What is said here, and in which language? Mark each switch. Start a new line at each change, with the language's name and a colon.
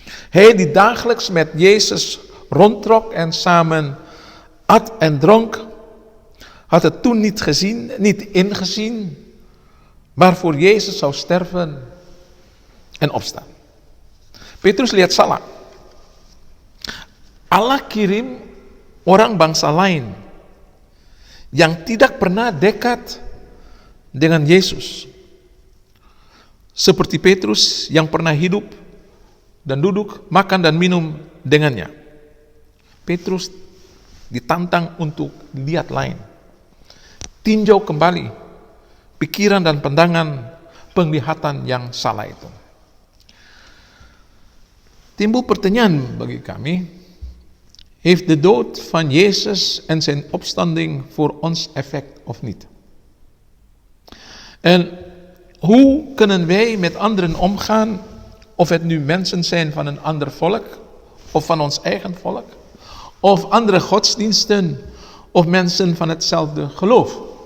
Dutch: Hij die dagelijks met Jezus rondtrok en samen at en dronk, had het toen niet gezien, niet ingezien, waarvoor Jezus zou sterven en opstaan.
Indonesian: Petrus lihat salah. Allah kirim orang bangsa lain yang tidak pernah dekat dengan Yesus. Seperti Petrus yang pernah hidup dan duduk, makan dan minum dengannya. Petrus ditantang untuk lihat lain. Tinjau kembali pikiran dan pandangan penglihatan yang salah itu. Timbul pertanyaan bagi kami,
Dutch: heeft de dood van Jezus en zijn opstanding voor ons effect of niet? En hoe kunnen wij met anderen omgaan, of het nu mensen zijn van een ander volk, of van ons eigen volk, of andere godsdiensten, of mensen van hetzelfde geloof?